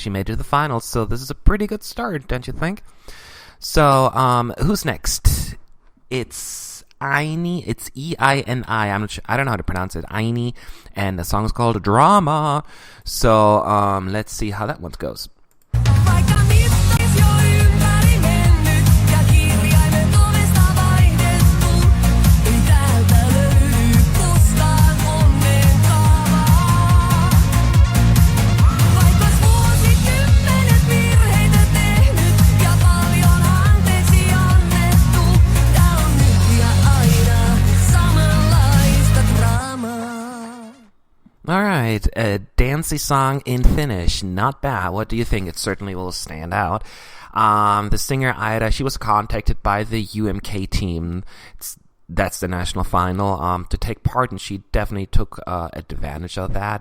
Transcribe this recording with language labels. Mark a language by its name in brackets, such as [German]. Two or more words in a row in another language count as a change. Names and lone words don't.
[English] She made it to the finals. So this is a pretty good start, don't you think? So who's next? It's Aini. It's Eini. I don't know how to pronounce it. Aini, and the song is called Drama. So let's see how that one goes. [Finnish] Vaikka mittaisi jo ympäri mennyt ja kirjaimet ovesta vaihdettu, ei täältä löydy koskaan onnenkaavaa. Vaikka vuosikymmenet virheitä tehnyt ja paljon anteeksi annettu, tää on nyt ja aina samanlaista draamaa. [English] All right, a dancey song in Finnish, not bad. What do you think? It certainly will stand out. The singer Ida, she was contacted by the UMK team. That's the national final to take part, and she definitely took advantage of that.